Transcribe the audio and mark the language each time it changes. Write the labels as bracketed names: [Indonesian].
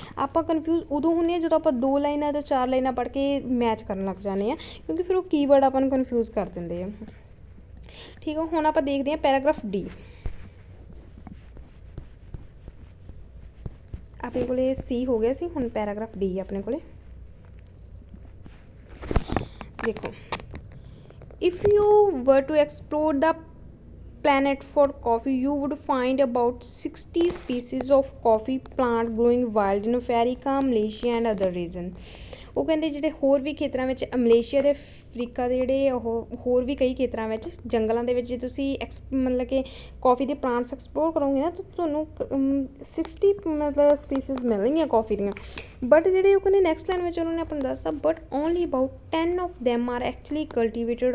[Punjabi] ਆਪਾਂ ਕਨਫਿਊਜ਼ ਉਦੋਂ ਹੁੰਦੇ ਹਾਂ ਜਦੋਂ ਆਪਾਂ 2 ਲਾਈਨਾਂ ਜਾਂ 4 ਲਾਈਨਾਂ ਪੜ੍ਹ ਕੇ ਮੈਚ ਕਰਨ ਲੱਗ ਜਾਂਦੇ ਹਾਂ, ਕਿਉਂਕਿ ਫਿਰ ਉਹ ਕੀਵਰਡ ਆਪਾਂ ਨੂੰ ਕਨਫਿਊਜ਼ ਕਰ ਦਿੰਦੇ ਆ, ਠੀਕ ਆ। ਹੁਣ ਆਪਾਂ ਦੇਖਦੇ ਹਾਂ ਪੈਰਾਗ੍ਰਾਫ ਡੀ। ਆਪਣੇ ਕੋਲੇ ਸੀ ਹੋ ਗਿਆ ਸੀ, ਹੁਣ ਪੈਰਾਗ੍ਰਾਫ ਡੀ ਆਪਣੇ ਕੋਲੇ। [English] ਦੇਖੋ, if you were to explore the planet for coffee, you would find about 60 species of coffee plant growing wild in Africa, Malaysia and other regions। [Punjabi] ਉਹ ਕਹਿੰਦੇ ਜਿਹੜੇ ਹੋਰ ਵੀ ਖੇਤਰਾਂ ਵਿੱਚ, ਮਲੇਸ਼ੀਆ ਦੇ, ਅਫਰੀਕਾ ਦੇ ਜਿਹੜੇ ਉਹ ਹੋਰ ਵੀ ਕਈ ਖੇਤਰਾਂ ਵਿੱਚ, ਜੰਗਲਾਂ ਦੇ ਵਿੱਚ ਜੇ ਤੁਸੀਂ ਮਤਲਬ ਕਿ ਕੌਫੀ ਦੇ ਪਲਾਂਟਸ ਐਕਸਪਲੋਰ ਕਰੋਗੇ ਨਾ ਤਾਂ ਤੁਹਾਨੂੰ 60 ਮਤਲਬ ਸਪੀਸੀਜ਼ ਮਿਲਣਗੀਆਂ ਕੌਫੀ ਦੀਆਂ। ਬਟ ਜਿਹੜੇ ਉਹ ਕਹਿੰਦੇ ਨੈਕਸਟ ਲਾਈਨ ਵਿੱਚ ਉਹਨਾਂ ਨੇ ਆਪਾਂ ਨੂੰ ਦੱਸਤਾ, [English] But only about 10 of them are actually cultivated.